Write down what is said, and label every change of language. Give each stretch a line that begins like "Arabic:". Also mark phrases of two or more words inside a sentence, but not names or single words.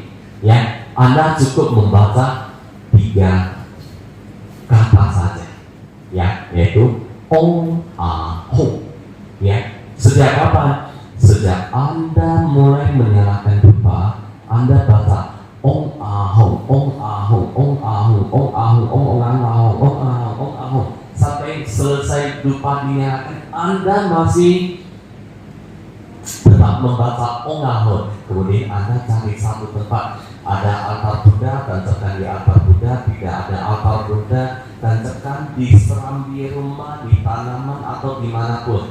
Indonesian: Ya, Anda cukup membaca 3 kata saja. Ya, yaitu
Sanskrit: Om Ahum.
Indonesian: Ya, sejak kapan? Sejak Anda mulai menyalakan dupa, Anda baca
Sanskrit: Om Ahum, Om Ahum, Om Ahum, Om Ahum, Om Ahum, Om Ahum, Om Ahum,
Indonesian: sampai selesai dupa dinyalakan, Anda masih tetap membaca
Sanskrit: Om Ahum.
Indonesian: Kemudian Anda cari satu tempat, ada altar Buddha, tancapkan di altar Buddha. Tidak ada altar Buddha, tancapkan di serambi rumah, di tanaman atau dimanapun.